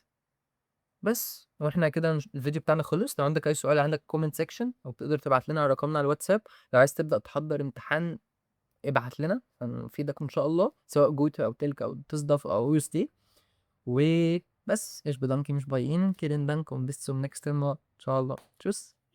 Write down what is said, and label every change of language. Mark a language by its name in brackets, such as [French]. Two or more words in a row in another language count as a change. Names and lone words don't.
[Arabic] بس واحنا كده الفيديو بتاعنا خلص. لو عندك اي سؤال عندك كومنت سيكشن، او تقدر تبعت لنا على رقمنا على الواتساب. لو عايز تبدأ تحضر امتحان ابعت لنا هنفيدك ان شاء الله، سواء جوتا او تلك او تصدف او يو اس تي. وبس [German] ich bedanke mich [Arabic] باين كيرن دانكم [German] bis zum nächsten Mal [Arabic] ان شاء الله. تشوس.